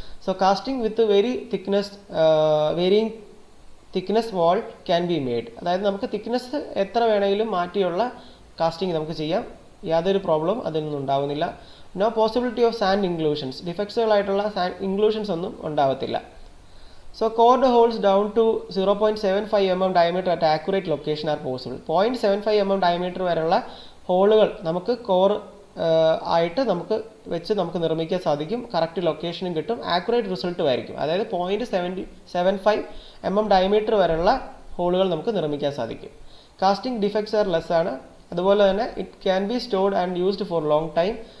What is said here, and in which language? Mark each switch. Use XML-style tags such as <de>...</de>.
<ml>So</ml> <en>casting with very thickness, varying thickness wall can be made,</en> <ml>അതായത് നമുക്ക് thickness എത്ര വേണമെങ്കിലും മാറ്റിയുള്ള കാസ്റ്റിംഗ് നമുക്ക് ചെയ്യാം, യാതൊരു പ്രോബ്ലം അതിനൊന്നും ഉണ്ടാവുന്നില്ല.</ml> <en>no possibility of sand inclusions,</en> <ml>ഡിഫക്ട്സുകളായിട്ടുള്ള sand inclusions ഒന്നും ഉണ്ടാവത്തില്ല.</ml> <en>So cored holes down to 0.75 mm diameter at accurate location are possible.</en> <ml>0.75 mm diameter വരെയുള്ള ഹോളുകൾ നമുക്ക് കോർ ആയിട്ട് നമുക്ക് നിർമ്മിക്കാൻ സാധിക്കും. കറക്റ്റ് ലൊക്കേഷനും കിട്ടും, ആക്യുറേറ്റ് റിസൾട്ടും ആയിരിക്കും. അതായത് 0.75 mm ഡയമീറ്റർ വരെയുള്ള ഹോളുകൾ നമുക്ക് നിർമ്മിക്കാൻ സാധിക്കും.</ml> <en>Casting defects are less ആണ്.</en> <ml>അതുപോലെ തന്നെ</ml> <en>It can be stored and used for long time.</en>